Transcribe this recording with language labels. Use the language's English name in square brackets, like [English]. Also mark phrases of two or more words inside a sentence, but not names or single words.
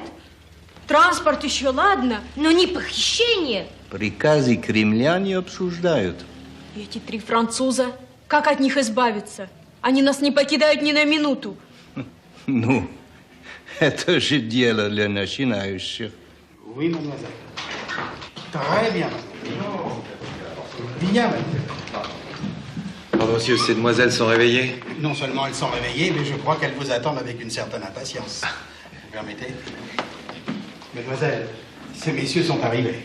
[Russian] Транспорт еще ладно, но не похищение. Приказы Кремля не обсуждают. Эти три француза, как от них избавиться? Они нас не покидают ни на минуту. Ну, это же дело для начинающих. [French] Oui, mademoiselle. Très bien, Bien, mademoiselle. Pardon, monsieur, ces demoiselles sont réveillées? Non seulement elles sont réveillées, mais je crois qu'elles vous attendent avec une certaine impatience. Vous permettez? Mademoiselle, ces messieurs sont arrivés.